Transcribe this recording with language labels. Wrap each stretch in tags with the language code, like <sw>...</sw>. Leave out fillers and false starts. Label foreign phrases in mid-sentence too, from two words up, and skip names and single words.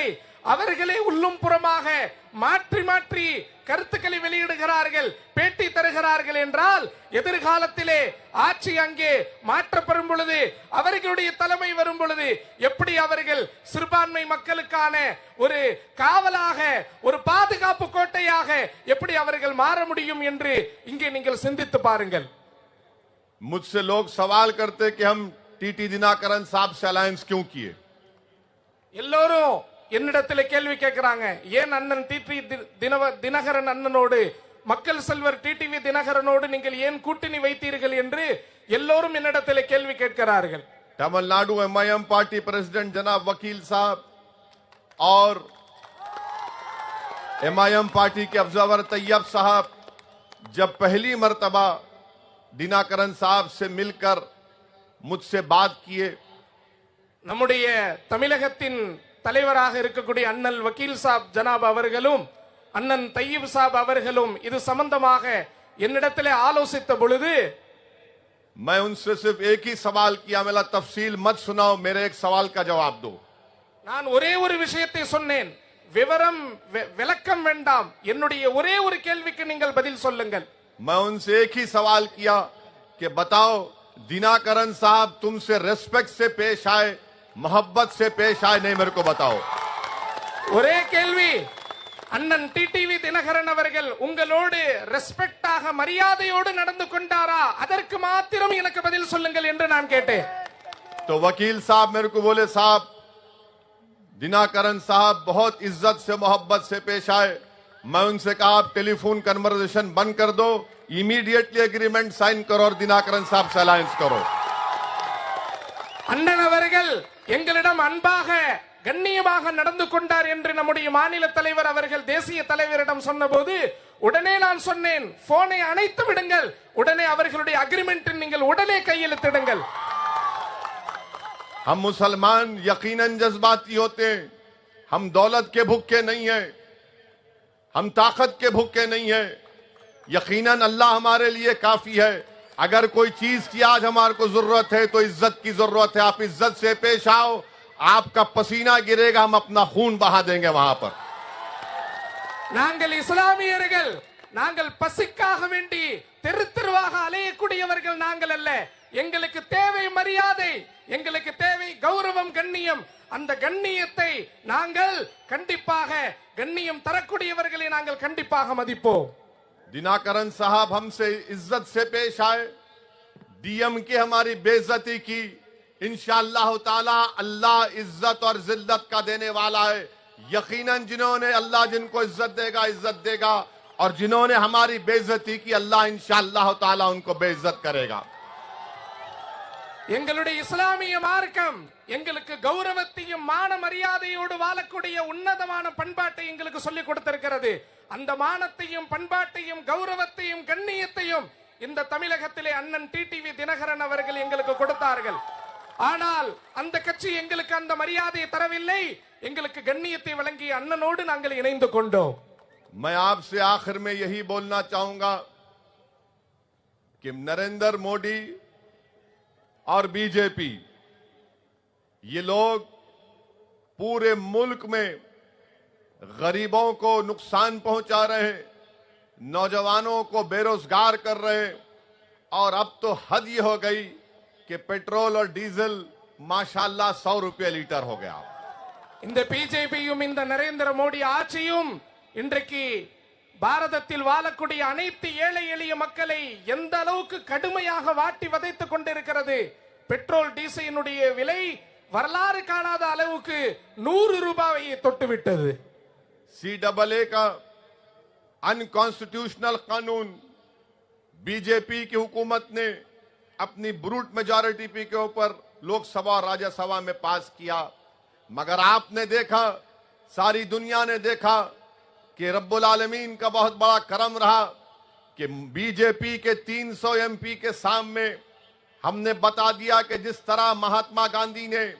<ta>அவர்களே உள்ளும் புறமாக மாற்றி மாற்றி கருத்துக்களை வெளியிடுகிறார்கள், பேட்டி தருகிறார்கள் என்றால் எதிர்காலத்திலே ஆட்சி அங்கே மாற்றப்படும் பொழுது, அவர்களுடைய தலைமை வரும் பொழுது எப்படி அவர்கள் சிறுபான்மை மக்களுக்கான ஒரு காவலாக, ஒரு பாதுகாப்பு கோட்டையாக எப்படி அவர்கள் மாற முடியும் என்று இங்கே நீங்கள் சிந்தித்து பாருங்கள்.</ta> <hi>मुझसे लोग सवाल करते कि हम टीटी दिनाकरन साहब से अलायंस क्यों किए।</hi> <ta>எல்லோரும் என்னிடத்தில் கேள்வி கேட்கிறாங்க, ஏன் அண்ணன் டிடிவி தினகரன் அண்ணனோடு, மக்கள் செல்வர் டிடிவி தினகரனோடு நீங்கள் ஏன் கூட்டணி வைத்தீர்கள் என்று எல்லோரும் என்னிடத்தில் கேள்வி கேட்கிறார்கள்.</ta> <hi>तमिलनाडु एमआईएम</hi> <en>party president</en> <hi>जनाब वकील साहब और एमआईएम पार्टी के ऑब्जर्वर तैयब साहब जब पहली मर्तबा दिनाकरन साहब से मिलकर मुझसे बात किए,</hi> <ta>நம்முடைய தமிழகத்தின் தலைவராக இருக்கக்கூடிய அண்ணல் வக்கீல் சாப் ஜனாப் அவர்களும் அண்ணன் தையீப் சாப் அவர்களும் இது சம்பந்தமாக என்னிடத்திலே ஆலோசித்த பொழுது</ta> <hi>मैं उनसे सिर्फ एक ही सवाल किया, मेरा तफसील मत सुनाओ, मेरे एक सवाल का जवाब दो।</hi> <ta>நான் ஒரே ஒரு விஷயத்தை சொன்னேன், விவரம் விளக்கம் வேண்டாம், என்னுடைய ஒரே ஒரு கேள்விக்கு நீங்கள் பதில் சொல்லுங்கள்.</ta> <hi>मैं उनसे एक ही सवाल किया कि बताओ दिनाकरन साहब तुमसे रेस्पेक्ट से पेश आए, मोहब्बत से पेश आए, नहीं मेरे को बताओ।</hi> <ta>ஒரே கேள்வி, அண்ணன் டிடிவி தினகரன் அவர்கள் உங்களோடு ரெஸ்பெக்டாக மரியாதையோடு நடந்து கொண்டாரா, அதற்கு மாத்திரம் எனக்கு பதில் சொல்லுங்கள் என்று நான் கேட்டேன்.</ta> <hi>तो वकील साहब मेरे को बोले साहब दिनाकरन साहब बहुत इज्जत से मोहब्बत से पेश आए। मैं उनसे कहा आप</hi> <en>telephone conversation</en> <hi>बंद कर दो,</hi> <en>immediately agreement sign</en> <hi>करो और दिनाकरन साहब से अलायंस करो।</hi> <ta>அண்ணன் அவர்கள் எங்களிடம் அன்பாக கண்ணியமாக நடந்து கொண்டார் என்று நம்முடைய மாநில தலைவர் அவர்கள் தேசிய தலைவரிடம் சொன்னபோது உடனே நான் சொன்னேன், போனை அணைத்து விடுங்கள், உடனே அவர்களுடைய அக்ரிமெண்ட் நீங்கள் உடனே கையெழுத்திடுங்கள்.</ta> <hi>हम मुसलमान यकीनन जज्बाती होते हैं, हम दौलत के भूखे नहीं हैं, हम ताकत के भूखे नहीं हैं। यकीनन अल्लाह हमारे लिए काफी है। अगर कोई चीज की आज हमारे को जरूरत है तो इज्जत की जरूरत है। आप इज्जत से पेश आओ, आपका पसीना गिरेगा, हम अपना खून बहा देंगे वहां पर।</hi> <ta>நாங்கள் இஸ்லாமியர்கள், நாங்கள் பசிக்காக வேண்டி தெரு தெருவாக அலையக்கூடியவர்கள் நாங்கள் அல்ல. எங்களுக்கு தேவை மரியாதை, எங்களுக்கு தேவை கௌரவம், கண்ணியம். அந்த கண்ணியத்தை நாங்கள் கண்டிப்பாக, கண்ணியம் தரக்கூடியவர்களை நாங்கள் கண்டிப்பாக மதிப்போம்.</ta> <hi>दिनाकरन साहब हमसे इज्जत से पेश आए, डीएम की हमारी बेइज्जती की,</hi> <ar>إن شاء الله تعالى</ar> <hi>अल्लाह इज्जत और जिल्लत का देने वाला है। यकीनन जिन्होंने अल्लाह जिनको इज्जत देगा और जिन्होंने हमारी बेइज्जती की अल्लाह</hi> <ar>إن شاء الله تعالى</ar> <hi>उनको बेइज्जत करेगा।</hi> <ta>எங்களுடைய இஸ்லாமிய மார்க்கம் எங்களுக்கு கௌரவத்தையும் மான மரியாதையோடு வாழக்கூடிய உன்னதமான பண்பாட்டை எங்களுக்கு சொல்லிக் கொடுத்திருக்கிறது. அந்த மானத்தையும் பண்பாட்டையும் கௌரவத்தையும் கண்ணியத்தையும் இந்த தமிழகத்திலே அண்ணன் டிடிவி தினகரன் அவர்கள் எங்களுக்கு கொடுத்தார்கள். ஆனால் அந்த கட்சி எங்களுக்கு அந்த மரியாதையை தரவில்லை, எங்களுக்கு கண்ணியத்தை வழங்கிய அண்ணனோடு நாங்கள் இணைந்து கொண்டோம்.</ta> <hi>मैं आपसे आखिर में यही बोलना चाहूंगा कि नरेंद्र मोदी और बीजेपी ये लोग पूरे मुल्क में गरीबों को नुकसान पहुंचा रहे हैं, नौजवानों को बेरोजगार कर रहे हैं और अब तो हद ये हो गई कि पेट्रोल और डीजल माशाल्लाह 100 रुपये लीटर हो गया।</hi> <ta>இந்த பிஜேபியும் இந்த நரேந்திர மோடி ஆட்சியும் இன்றைக்கு பாரதத்தில் வாழக்கூடிய அனைத்து ஏழை எளிய மக்களை எந்த அளவுக்கு கடுமையாக வாட்டி வதைத்துக் கொண்டிருக்கிறது. பெட்ரோல் டீசலினுடைய விலை வரலாறு காணாத அளவுக்கு 100 ரூபாயை தொட்டுவிட்டது.</ta> <hi>CAA का अनकॉन्स्टिट्यूशनल कानून बीजेपी की हुकूमत ने अपनी</hi> <en>brute majority</en> <hi>के ऊपर लोकसभा और राज्यसभा में पास किया, मगर आपने देखा, सारी दुनिया ने देखा कि</hi> <ar>رب العالمين</ar> <hi>का बहुत बड़ा करम रहा कि बीजेपी के 300 MP के सामने हमने बता दिया कि जिस तरह महात्मा गांधी ने</hi>